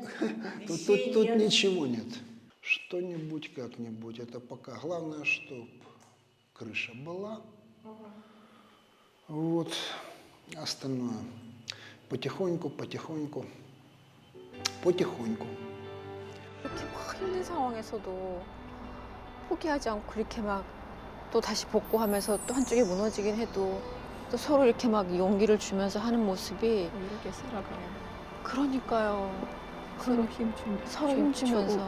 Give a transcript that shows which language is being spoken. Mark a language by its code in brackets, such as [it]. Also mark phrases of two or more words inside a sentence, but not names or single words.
[ru] тут ничего нет. Что-нибудь, как-нибудь, это пока. Главное, чтобы крыша была. Вот. Остальное потихоньку, потихоньку, потихоньку. [ko] 이렇게 막 힘든 상황에서도 포기하지 않고 이렇게 막 또 다시 복구하면서 또 한쪽이 무너지긴 해도 또 서로 이렇게 막 용기를 주면서 하는 모습이 이렇게 살아가요. 그러니까요. 서로 서로 힘주면서